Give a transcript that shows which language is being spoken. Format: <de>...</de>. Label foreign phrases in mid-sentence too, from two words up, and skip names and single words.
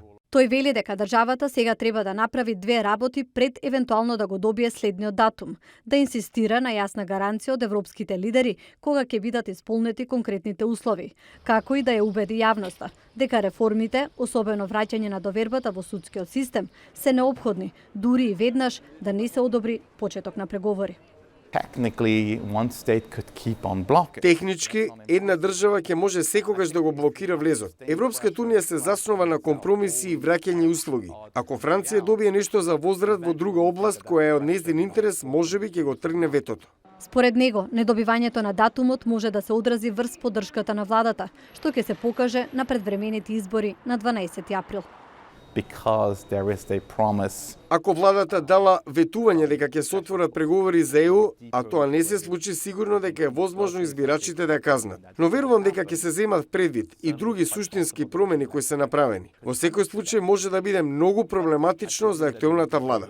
<mk>Тој вели дека државата сега треба да направи две работи пред евентуално да го добие следниот датум, да инсистира на јасна гаранција од европските лидери кога ќе бидат исполнети конкретните услови, како и да ја убеди јавноста дека реформите, особено враќање на довербата во судскиот систем, се неопходни, дури и веднаш да не се одобри почеток на преговори.</mk> <en>Technically, one state could keep on blocking.</en> <mk>Технички, една држава ќе може секогаш да го блокира влезот. Европската Унија се заснова на компромиси и враќање услуги. Ако Франција добие нешто за возврат во друга област која е од нејзин интерес, можеби ќе го тргне ветото. Според него, недобивањето на датумот може да се одрази врз поддршката на владата, што ќе се покаже на предвремените избори на 12 април.</mk> <en>Because there is a promise.</en> <mk>Ако владата дала ветување дека ќе се отворат преговори за ЕУ, а тоа не се случи, сигурно дека е возможно избирачите да казнат. Но верувам дека ќе се земат предвид и други суштински промени кои се направени. Во секој случај може да биде многу проблематично за актуелната влада.</mk>